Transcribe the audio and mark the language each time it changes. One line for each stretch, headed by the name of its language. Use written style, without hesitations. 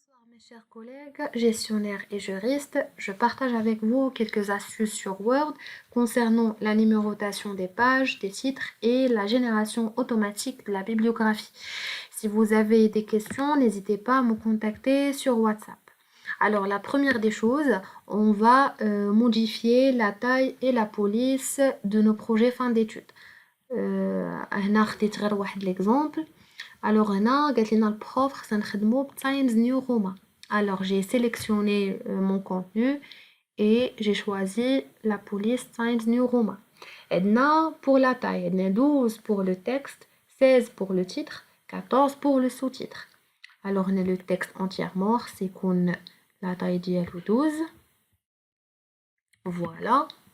French: Mes chers collègues, gestionnaires et juristes, je partage avec vous quelques astuces sur Word concernant la numérotation des pages, des titres et la génération automatique de la bibliographie. Si vous avez des questions, n'hésitez pas à me contacter sur WhatsApp. Alors, la première des choses, on va modifier la taille et la police de nos projets fin d'études.
Arabic: هنا خديت غير واحد l'exemple.
French: Alors
Arabic: هنا قالت لنا البروف خصنا نخدمو Times New Roman.
French: Alors j'ai sélectionné mon contenu et j'ai choisi la police Times New Roman. عندنا pour la taille, عندنا 12 pour le texte, 16 pour le titre, 14 pour le sous-titre. Alors on a le texte entièrement, c'est qu'on la taille ديالو 12. Voilà.